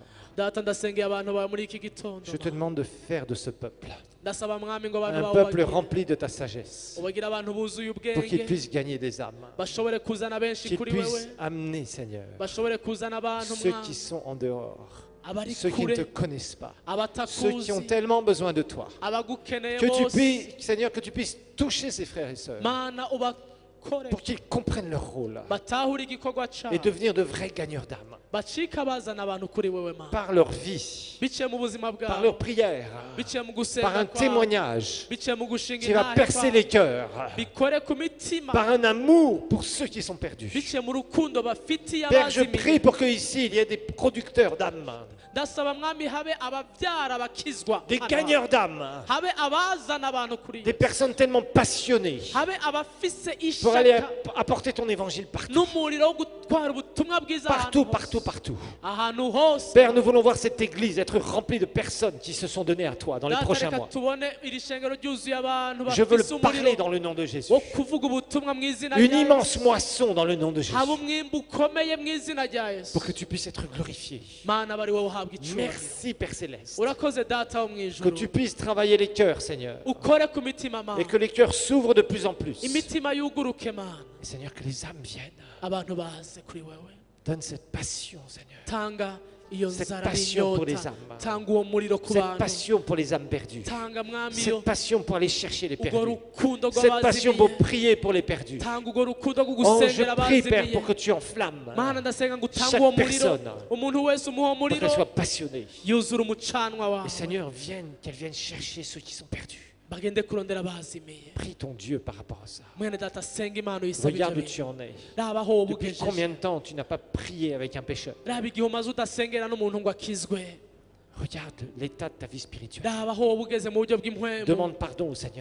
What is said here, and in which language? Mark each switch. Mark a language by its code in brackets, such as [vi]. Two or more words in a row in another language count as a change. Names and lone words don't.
[rn] data ndasengeye abantu bawe muri iki gitondo [fr] Je te demande de faire de ce peuple [rn] ndasaba mwami ngo abantu [fr] un [rn] bawe [fr] peuple [rn] ubagire. [fr] rempli de ta sagesse, [rn] ubagire abantu buzuye [fr] pour qu'ils [rn] ubwenge [fr] puissent gagner des âmes, [rn] bashobore kuzana benshi [fr] qu'ils [rn] kuri wewe [fr] puissent amener, Seigneur, [rn] bashobore kuzana abantu [fr] ceux [rn] mwami [fr] qui sont en dehors, [rn] abari [fr] ceux qui ne te [rn] kure [fr] connaissent pas, ceux [rn] abatakuzi [fr] qui ont tellement besoin de toi. [rn] abagukeneye [fr] Que tu [rn] bose [fr] puisses, Seigneur, que tu puisses toucher ces frères et sœurs [rn] mana ubakore [fr] pour qu'ils comprennent leur rôle [rn] batahure igikorwa [fr] et [rn] cyabo [fr] devenir de vrais gagneurs d'âme [rn] bacika bazana abantu kuri wewe mana [fr] par leur vie, [rn] biciye mu buzima [fr] par [rn] bwabo [fr] leur prière, [rn] biciye mu [fr] par [rn] gusenga [fr] un [rn] kwabo [fr] témoignage [rn] biciye mu gushinga [fr] qui va [rn] intahe [fr] percer [rn] kwabo [fr] les cœurs, [rn] bikore ku mitima [fr] par un amour pour ceux qui sont perdus. [rn] biciye mu rukundo bafitiye [fr] Père, je [rn] abazimiye [fr] prie pour qu'ici, il y ait des producteurs d'âmes, [rn] ndasaba mwami habe ababyara bakizwa [fr] des [rn] hano. [fr] gagneurs d'âmes, [rn] habe abazana abantu kuri [fr] des personnes tellement passionnées [rn] habe abafise [fr] pour aller [rn] ishaka [fr] apporter ton évangile partout, [rn] n'umuriro wo gutwara ubutumwa bwiza [fr] partout, [rn] ahantu hose. [fr] partout, partout. [rn] ahantu hose [fr] Père, nous voulons voir cette église être remplie de personnes qui se sont données à toi dans les [rn] Data, [fr] prochains [rn] reka [fr] mois. [rn] tubone iri shengero ryuzuye abantu [fr] Je veux [rn] bafise [fr] le parler [rn] umuriro [fr] dans le nom de Jésus. [rn] wo kuvuga ubutumwa mu izina [fr] Une [rn] rya [fr] immense [rn] Yesu. [fr] moisson dans le nom de Jésus. [rn] haba umwimbu ukomeye mu izina rya yesu [fr] Pour que tu puisses être glorifié. [rn] mana bari wowe uhabwa icyubahiro [fr] Merci, Père Céleste. [rn] urakoze data wo mu [fr] Que [rn] ijuru [fr] tu puisses travailler les cœurs, Seigneur. [rn] ukore ku mitima [fr] Et [rn] mana [fr] que les cœurs s'ouvrent de plus en plus. Et [rn] imitima yuguruke mana [fr] Seigneur, que les âmes viennent. [rn] abantu baze kuri wewe [fr] Donne cette passion, Seigneur. [rn] tanga iyo [fr] Cette [rn] nzara [fr] passion pour les [rn] n'inyota [fr] âmes. [rn] tanga uwo muriro ku [fr] Cette [rn] bantu [fr] passion pour les âmes perdues. [rn] tanga mwami [fr] Cette [rn] iyo [fr] passion pour aller chercher les [rn] urwo [fr] perdus. [rn] rukundo [fr] Cette passion pour [rn] rw'abazimiye [fr] prier pour les perdus. [rn] tanga urwo rukundo rwo [fr] Oh, je [rn] gusengera [fr] prie, Père, [rn] abazimiye [fr] pour que tu enflammes. [rn] mana ndasenga ngo utange [fr] Chaque [rn] uwo muriro [fr] personne. [rn] umuntu wese umuha uwo [fr] Pour [rn] muriro [fr] qu'elle soit passionnée. [rn] yuzura umucanwa [fr] Et [rn] wawe [fr] Seigneur, qu'elle vienne chercher ceux qui sont perdus. [rn] bagende kurondera abazimiye [fr] Prie ton Dieu par rapport à ça. [rn] mwene data senga imana uyisaba ibyo [fr] Regarde où [rn] bintu [fr] tu en es. [rn] raba aho wowe [fr] Depuis [rn] ugejeje [fr] combien de temps tu n'as pas prié avec un pécheur? [rn] raba igihe umaze udasengera n'umuntu ngo akizwe [fr] Regarde l'état de ta vie spirituelle. [rn] raba aho wowe ugeze mu buryo bw'impwemu [fr] Demande pardon au Seigneur.